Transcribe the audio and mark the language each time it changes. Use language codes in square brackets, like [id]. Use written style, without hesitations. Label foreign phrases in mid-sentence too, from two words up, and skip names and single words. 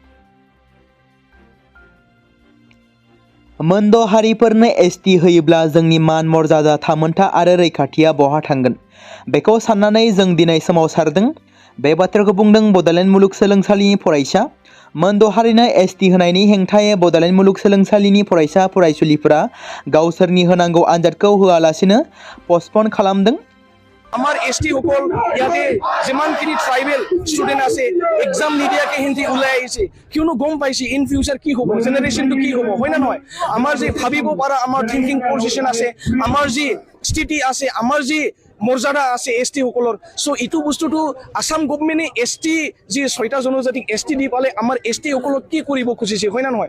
[brx] मोनद' हारिफोरनो एसटि होयोब्ला जोंनि मान मर्यादा थामोनथा आरो रैखाथिया बहा थांगोन? बेखौ साननानै जों दिनै सोमावसारदों। बे बाथ्राखौ बुंदों बड'लेण्ड मुलुगसोलोंसालिनि फरायसा। मोनद' हारिनो एसटि होनायनि हेंथायै बड'लेण्ड मुलुगसोलोंसालिनि फरायसा फरायसुलिफोरा गावसोरनि होनांगौ आनजादखौ होआलासिनो पस्टपन खालामदों। [as] আমার এসটি সকল ইয়াতে যিমানখিনি ট্রাইবেল স্টুডেন্ট আছে এক্সাম নিদিয়াকে হিন্দি ওলাই আহিছে, কিয়নো গম পাইছে [en] in future [as] কি হ'ব, জেনেৰেশ্যনটো কি হ'ব, হয় না নহয়? আমাৰ যি ভাবিব পৰা আমাৰ [en] thinking position [as] আছে, আমাৰ যি স্থিতি আছে, আমাৰ যি মৰ্যাদা আছে ST সকলৰ সো ইটো বস্তুটো আসাম গভৰ্ণমেণ্টে ST যি 6টা জনজাতিক ST দি পালে আমাৰ ST সকলক কি কৰিব খুজিছে হয় না নহয়